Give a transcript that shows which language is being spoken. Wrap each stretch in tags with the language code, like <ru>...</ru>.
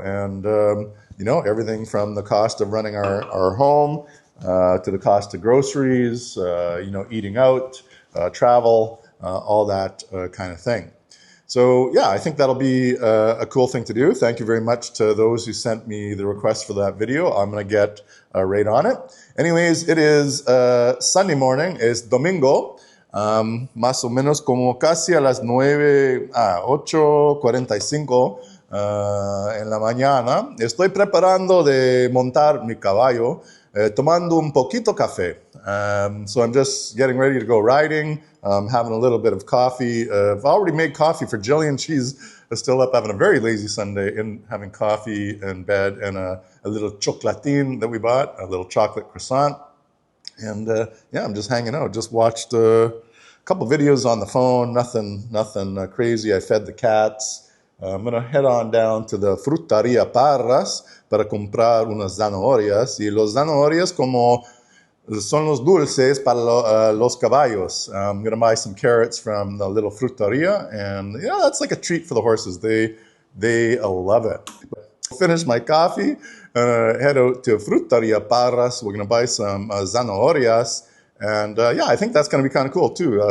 <en>And, everything from the cost of running our home, to the cost of groceries, eating out, travel, all that kind of thing. So yeah, I think that'll be a cool thing to do. Thank you very much to those who sent me the request for that video. I'm going to get right on it. Anyways, it is Sunday morning.</en> <es>Es domingo. Más o menos como casi a las 8:45 en la mañana. Estoy preparando de montar mi caballo. Tomando un poquito café.</es> <en>So I'm just getting ready to go riding, having a little bit of coffee. I've already made coffee for Jillian. She's still up having a very lazy Sunday and having coffee in bed, and a little chocolatín that we bought, a little chocolate croissant. And I'm just hanging out. Just watched a couple videos on the phone, nothing crazy. I fed the cats. I'm going to head on down to the Frutería Parras</en> <es>para comprar unas zanahorias. Y los zanahorias como son los dulces para los caballos.</es> <en>I'm going to buy some carrots from the little fruteria. And that's like a treat for the horses. They love it. Finish my coffee, head out to Frutería Parras. We're going to buy some zanahorias. And I think that's going to be kind of cool too.</en>